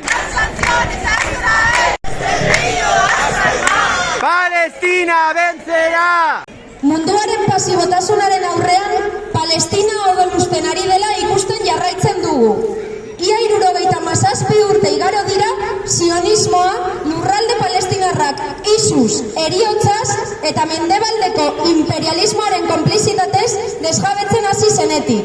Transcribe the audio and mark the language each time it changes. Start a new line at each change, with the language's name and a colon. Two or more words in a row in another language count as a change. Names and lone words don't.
Spanish: ¡Las sanciones a Israel! ¡El río hasta el mar! ¡Palestina vencerá!
Basque: Munduaren pasibotasunaren aurrean, Palestina odoluzten ari dela ikusten jarraitzen dugu. Ia 77 urte igaro dira, sionismoa lurralde palestinarrak isuz, heriotzaz eta mendebaldeko imperialismoaren konplizitatez desjabetzen hasi zenetik.